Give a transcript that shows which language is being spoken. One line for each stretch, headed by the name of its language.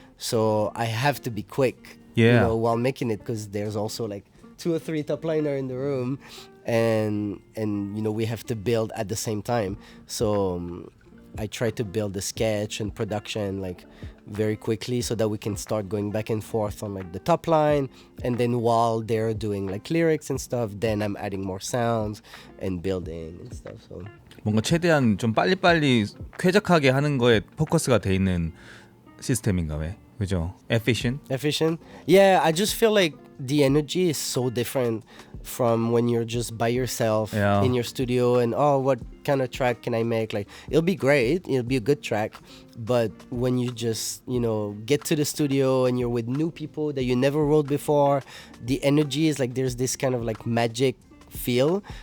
English: So I have to be quick, you know, while making it, because there's also like 2 or 3 top liner in the room, and you know, we have to build at the same time. So I try to build the sketch and production like very quickly so that we can start going back and forth on like the top line, and then while they're doing like lyrics and stuff, then I'm adding more sounds and building and stuff. So
Korean: 뭔가 최대한 좀 빨리빨리 쾌적하게 하는 거에 포커스가 돼 있는 시스템인가 왜? 그죠?
English: Efficient? Yeah, I just feel like the energy is so different from when you're just by yourself Yeah. in your studio and what kind of track can I make? Like it'll be great, it'll be a good track, but when you just get to the studio and you're with new people that you never wrote before, the energy is like there's this kind of like magic feel.